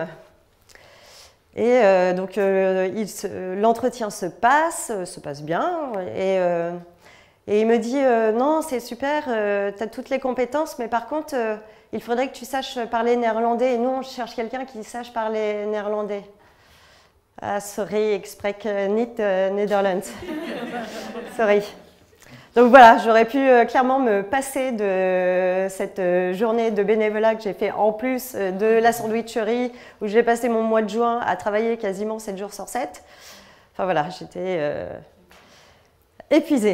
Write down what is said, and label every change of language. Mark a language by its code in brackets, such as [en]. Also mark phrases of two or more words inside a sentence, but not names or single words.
[fr] Et l'entretien se passe bien. Et il me dit non, c'est super, tu as toutes les compétences, mais par contre, il faudrait que tu saches parler néerlandais. Et nous, on cherche quelqu'un qui sache parler néerlandais. [nl] Ah, sorry, ik spreek niet Nederlands. Sorry. [fr] Donc voilà, j'aurais pu clairement me passer de cette journée de bénévolat que j'ai fait en plus de la sandwicherie où j'ai passé mon mois de juin à travailler quasiment 7 jours sur 7. Enfin voilà, j'étais épuisée.